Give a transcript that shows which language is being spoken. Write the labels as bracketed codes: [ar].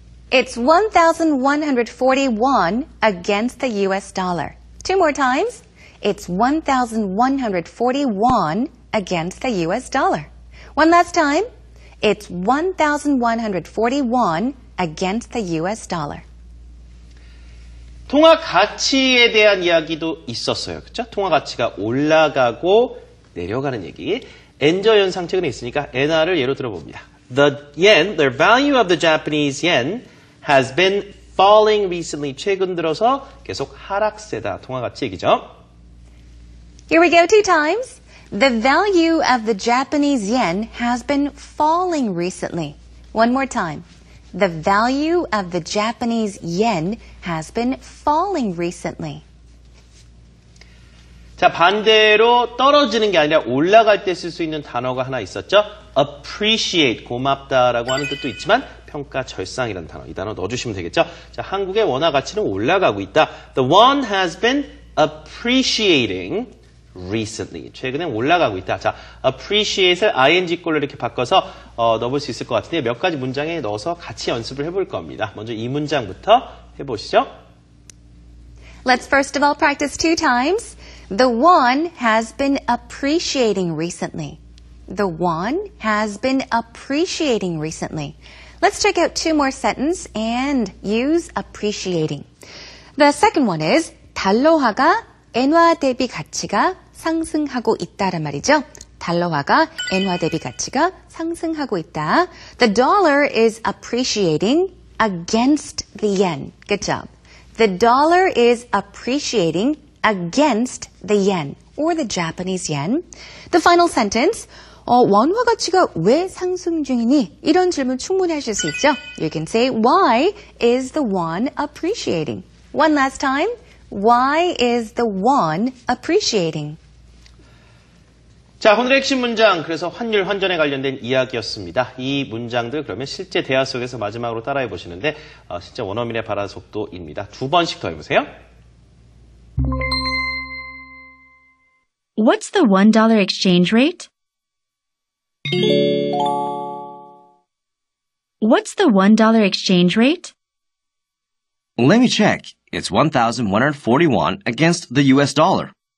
[en] It's 1,141 against the US dollar. Two more times. It's 1,141 against the US dollar. One last time. It's 1,141 against the US dollar. [ko] 통화 가치에 대한 이야기도 있었어요. 그렇죠? 통화 가치가 올라가고 내려가는 얘기. 엔저 현상 최근에 있으니까 엔화를 예로 들어봅니다. [en] The value of the Japanese yen has been falling recently. [ko] 최근 들어서 계속 하락세다. 통화 가치 얘기죠. [en] Here we go two times. The value of the Japanese yen has been falling recently. One more time. The value of the Japanese yen has been falling recently. [ko] 자, 반대로 떨어지는 게 아니라 올라갈 때 쓸 수 있는 단어가 하나 있었죠. appreciate, 고맙다라고 하는 뜻도 있지만 평가 절상이라는 단어, 이 단어 넣어주시면 되겠죠. 자, 한국의 원화 가치는 올라가고 있다. [en] The won has been appreciating recently. [ko] 최근에 올라가고 있다. 자, appreciate을 ing꼴로 이렇게 바꿔서 넣어볼 수 있을 것 같은데 몇 가지 문장에 넣어서 같이 연습을 해볼 겁니다. 먼저 이 문장부터 해보시죠. [en] Let's first of all practice two times. The won has been appreciating recently. The won has been appreciating recently. Let's check out two more sentences and use appreciating. The second one is [ko] 달러화가 엔화 대비 가치가 상승하고 있다란 말이죠. 달러화가 엔화 대비 가치가 상승하고 있다. [en] The dollar is appreciating against the yen. Good job. The dollar is appreciating against the yen or the Japanese yen. The final sentence. [ko] 원화 가치가 왜 상승 중이니? 이런 질문 충분히 하실 수 있죠. [en] You can say, why is the won appreciating? One last time. Why is the won appreciating? [ko] 자, 오늘의 핵심 문장, 그래서 환율, 환전에 관련된 이야기였습니다. 이 문장들 그러면 실제 대화 속에서 마지막으로 따라해 보시는데 진짜 원어민의 발화 속도입니다. 두 번씩 더 해보세요. [en] What's the $1 exchange rate? What's the $1 exchange rate? Let me check. It's 1,141 against the US dollar.